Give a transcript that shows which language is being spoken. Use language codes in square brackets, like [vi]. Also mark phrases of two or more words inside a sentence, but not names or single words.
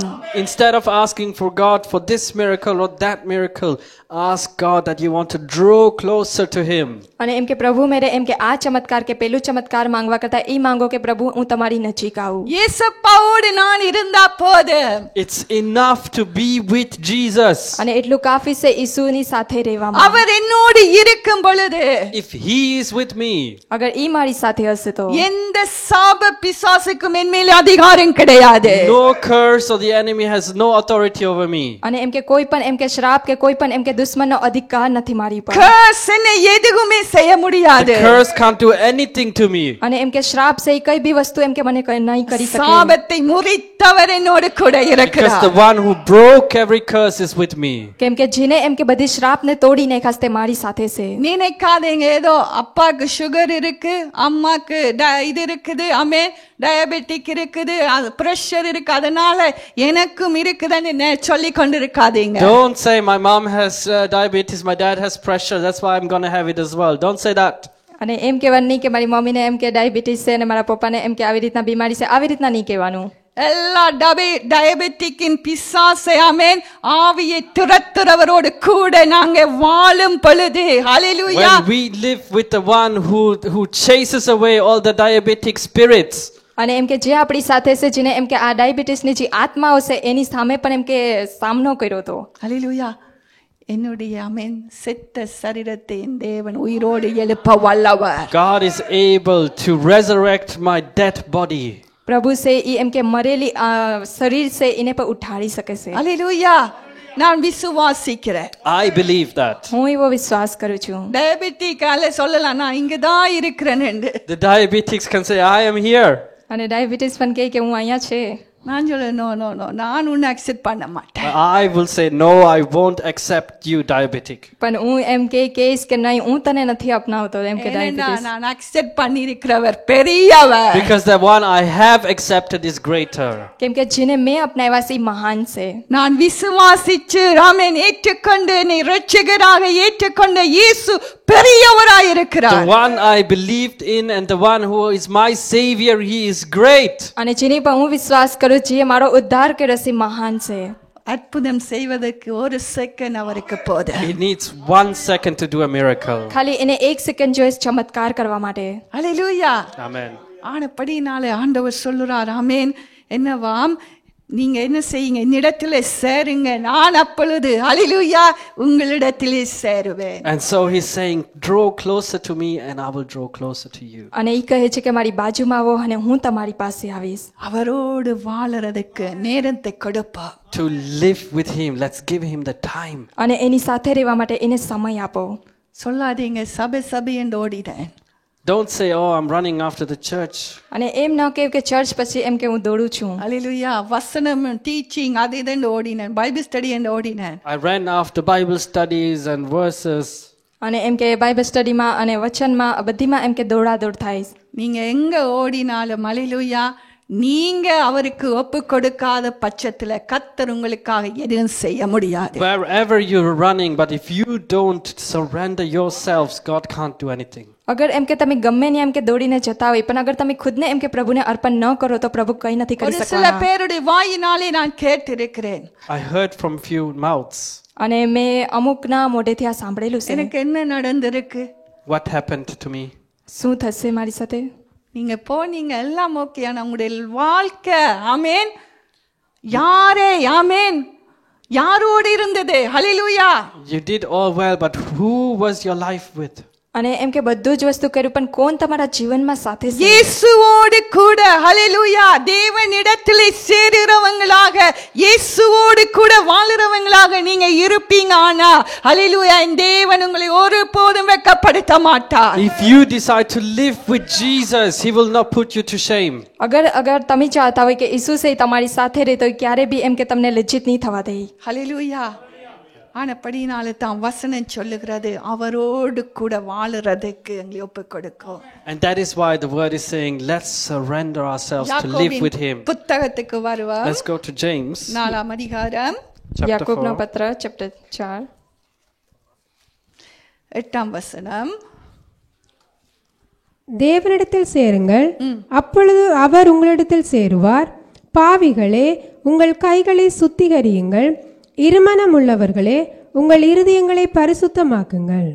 [en] Instead of asking for God for this miracle or that miracle, ask God that you want to draw closer to him. [gu] અને એમ કે પ્રભુ મેરે એમ કે આ ચમત્કાર કે પેલું ચમત્કાર માંગવા કરતા એ માંગો કે પ્રભુ હું તમારી નજીક આવું. [ta] இயேசுவோடு நான் இருந்தா போதும். [en] It's enough to be with Jesus. [gu] અને એટલું કાફી છે ઈસુની સાથે રહેવામાં. [ta] அவர் என்னோடு இருக்கும் பொழுது [en] If he is with me, [gu] અગર ઈ મારી સાથે હશે તો [ta] எந்த சாப பிசாசுக்கும் என் மேல் அதிகாரம் கிடையாது. [en] no curse or the enemy has no authority over me. [gu] અને એમ કે કોઈ પણ એમ કે શ્રાપ કે કોઈ પણ એમ કે દુશ્મનનો અધિકાર નથી મારી પર. [ta] curse என்னை எதுவுமே செய்ய முடியாது. [en] The curse can't do anything to me. [gu] અને એમ કે શ્રાપ છે ઈ કઈ બી વસ્તુ એમ કે મને નહીં કરી શકે. [ta] சாபத்தை முறித்தவர் என்னோடு கூட [en] Because [ta] இருக்கிறார். [en] the one who broke every curse is with me. [gu] કેમ કે જેને એમ કે બધી શ્રાપને તોડી નાખ્યા તે મારી સાથે છે. [ta] நினைக்காதீங்க ஏதோ அப்பாக்கு சுகர் இருக்கு, அம்மாக்கு இது இருக்குது, அம்மே டயபெட்டிக் இருக்குது, பிரஷர் இருக்கு, அதனால எனக்கும் இருக்குதுன்னு சொல்லி கொண்டிருக்காதீங்க. [en] Don't say my mom has diabetes, my dad has pressure, that's why I'm going to have it as well. Don't say that. [gu] અને એમ કહેવાનું નહીં કે મારી મમ્મીને એમ કે ડાયાબિટીસ છે અને મારા પપ્પાને એમ કે આવી રીતના બીમારી છે, આવી રીતના નહીં કહેવાનું. [ta] எல்லா டயபெட்டிக்கின் பிசாசை ஆமென் ஆவியை துரத்துறவரோடு கூட நாங்க வாழும் பொழுது ஹalleluya [en] When we live with the one who chases away all the diabetic spirits, [gu] અને એમ કે જે આપણી સાથે છે જેને એમ કે આ ડાયાબિટીસની જે આત્માઓ છે એની સામે પણ એમ કે સામનો કર્યો હતો. [ta] ஹalleluya என்னுடைய ஆமென் செத்த சரீரத்தை என் தேவன் உயிரோடு எழுப்ப வல்லவர். [en] God is able to resurrect my dead body. [gu] પ્રભુ છે ઈ એમ કે મરેલી શરીર છે એને પણ ઉઠાડી શકે છે. [ta] ஹalleluya நான் விசுவாசிக்கிறேன். [en] I believe that. [gu] હું એવો વિશ્વાસ કરું છું. [ta] டயபெட்டிக்கால சொல்லலாம் நான் இங்கதான் இருக்கிறேன்னு. [en] The diabetics can say, I am here. [gu] અને ડાયાબિટીસ પણ કહે કે હું અહીંયા છે. [ta] நான் சொல்ல நோ நான் உன்னை அக்செப்ட் பண்ண மாட்டேன். [en] I will say, no, I won't accept you, diabetic. [gu] પણ હું એમ કહીશ કે નહીં હું તને નથી અપનાવતો એમ કે ડાયાબિટીસ. [ta] நான் அக்செப்ட் பண்ணியிருக்கிறவர் பெரியவர். [en] Because the one I have accepted is greater. [gu] કેમ કે જેને મેં અપનાવ્યા છે એ મહાન છે. [ta] நான் விசுவாசிச்சு ஆமென் ஏற்றுக்கொண்டு என்னை இரட்சகராக ஏற்றுக்கொண்ட இயேசு பெரியவராய் இருக்கிறார். [en] The one I believed in and the one who is my savior, he is great. [gu] અને જેની પર હું વિશ્વાસ કરું જે મારો ઉદ્ધાર કર્યો છે મહાન છે. [ta] அற்புதம் செய்வதற்கு ஒரு செகண்ட் அவருக்கு போதும். [en] He needs 1 second to do a miracle. [gu] ખાલી એને 1 સેકન્ડ જોઈએ ચમત્કાર કરવા માટે. [ta] ஹல்லேலூயா. [en] Amen. [ta] ஆனபடினாலே ஆண்டவர் சொல்லுறார் ஆமென் என்னவாம் நீங்க என்ன செய்யுங்க என்னிடத்திலே சேருங்க நான் அப்பொழுது ஹல்லேலூயா உங்களிடத்திலே சேருவேன். [en] And so he's saying, draw closer to me and I will draw closer to you. [gu] અને એ કહે છે કે મારી બાજુમાં આવો અને હું તમારી પાસે આવીશ. [ta] அவரோடு வாழறதுக்கு நேரத்தை கொடுப்போம். [en] To live with him, let's give him the time. [gu] અને એની સાથે રહેવા માટે એને સમય આપો. [ta] சொல்லாதீங்க சபை என்று ஓடிட்டேன். [en] Don't say, oh, I'm running after the church. [gu] અને એમ ન કહે કે ચર્ચ પછી એમ કે હું દોડું છું. [ta] ஹல்லேலூயா வசனம் டீச்சிங் அது இதுன்னு ஓடினேன் [en] Bible study [ta] என்று ஓடினேன். [en] I ran after Bible studies and verses. [gu] અને એમ કે [en] Bible studyમાં [gu] અને વચનમાં બધીમાં એમ કે દોડાદોડ થાય. [ta] நீங்க எங்க ஓடினாலும் ஹல்லேலூயா நீங்க அவருக்கு ஒப்பு கொடுக்காத பட்சத்துல கர்த்தர் உங்களுக்காக எதுவும் செய்ய முடியாது. [en] Wherever you're running, but if you don't surrender yourselves, God can't do anything. [gu] અગર એમ કે તમે ગમે ને એમ કે દોડીને જતા હોય પણ અગર તમે ખુદને એમ કે પ્રભુને અર્પણ ન કરો તો પ્રભુ કંઈ નથી કરી [ta] ஒரு சில [gu] શકવાના. [ta] பேருடைய வாயினாலே நான் கேட்டிருக்கிறேன். [en] I heard from few mouths. [gu] અને મેં અમુકના મોઢેથી આ સાંભળેલું છે. [ta] எனக்கு என்ன நடந்திருக்கு? [en] What happened to me? [gu] શું થશે મારી સાથે? [ta] நீங்க போனீங்க எல்லாம் ஓகே ஆனா உங்களுடைய வாழ்க்கை ஆமென் யாரே ஆமென் யாரோடு இருந்தது? ஹல்லேலூயா. [en] You did all well, but who was your life with? [gu] અને એમ કે બધું જ વસ્તુ કર્યું પણ કોણ તમારા જીવનમાં સાથે છે? [ta] இயேசுவோடு கூட ஹல்லேலூயா தேவனிடத்திலே சேருறவங்களாக இயேசுவோடு கூட வாழுறவங்களாக நீங்க இருப்பீங்க. ஆனா ஹல்லேலூயா இந்த தேவன் உங்களை ஒருபோதும் வெட்கப்படுத்த மாட்டார். [en] If you decide to live with Jesus, he will not put you to shame. [gu] અગર તમે ચાહતા હોય કે ઈસુ છે તમારી સાથે રહે તો ક્યારે બી એમ કે તમને લજ્જિત નહીં થવા દે. [ta] ஹல்லேலூயா. ஆனபடினால தான் வசனம் சொல்லுகிறது அவரோடு கூட வாழுறதுக்கு எங்களை ஒப்பு கொடுக்கும். [en] And that is why the word is saying, let's surrender ourselves to live with him. [ta] புத்தகத்துக்கு வருவோம். [en] Let's go to James. [ta] 4ஆம் அதிகாரம் [en] Chapter [gu] યાકોબનો [en] 4. [gu] પત્ર ચેપ્ટર 4 [ta] 8ஆம் வசனம். தேவனிடத்தில் சேருங்கள் அப்பொழுது அவர் உங்களிடத்தில் சேருவார். பாவிகளே உங்கள் கைகளை சுத்திகரியுங்கள், இருமனம் உள்ளவர்களே உங்கள் இருதயங்களை பரிசுத்தமாக்குங்கள்.